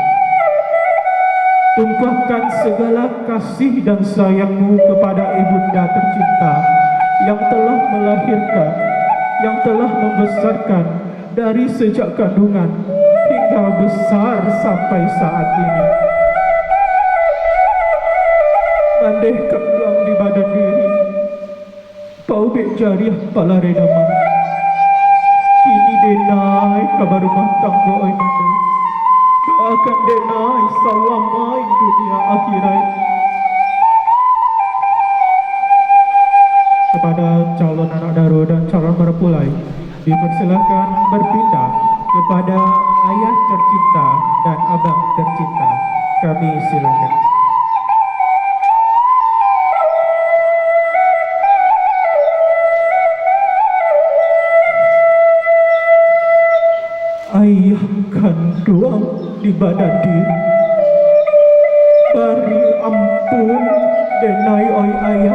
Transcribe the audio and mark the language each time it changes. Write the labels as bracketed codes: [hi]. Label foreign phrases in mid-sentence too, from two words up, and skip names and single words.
[id] Tumpahkan segala kasih dan sayangmu kepada ibunda tercinta yang telah melahirkan, yang telah membesarkan dari sejak kandungan hingga besar sampai saat ini. [min] Mandeh kembang di badan diri, paubek jariah pala redaman. Kini denai kabar rumah tangga oi mandeh. Doakan denai salamai dunia akhirat. [id] Kepada calon anak daro dan calon marapulai dipersilakan berpindah kepada ayah tercinta dan abang tercinta. Kami silakan. [min] Ayah kandung di badan diri, bari ampun denai oi ayah.